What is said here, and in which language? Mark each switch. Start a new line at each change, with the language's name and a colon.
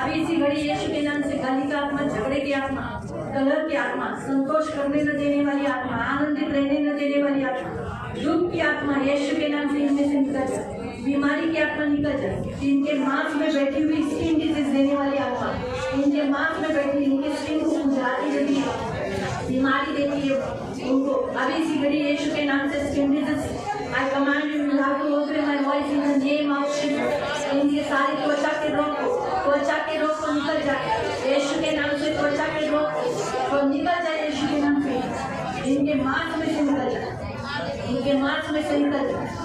Hindi: अभी इसी घड़ी यीशु के नाम से गाली का आत्मा, झगड़े की आत्मा, कलह की आत्मा, संतोष करने न देने वाली आत्मा, आनंदित रहने न देने वाली आत्मा, दुख की आत्मा यीशु के नाम से इनमें से निकल जाए। बीमारी की आत्मा निकल जाए। इनके मांस में बैठी हुई स्किन डिजीज देने वाली आत्मा, इनके मांस में बैठी इनके स्किन को खुजलाती रहती है, बीमारी देती है उनको। अभी इसी घड़ी यीशु के नाम से skin disease,
English: I command you to have to obey my voice in the name of Jesus।
Hindi: इनके सारे त्वचा के रोग को निकल जाए यीशु के नाम से। त्वचा के रोग को निकल जाए यीशु के नाम से। इनके मांस में से निकल जाए, इनके मांस में से निकल जाए।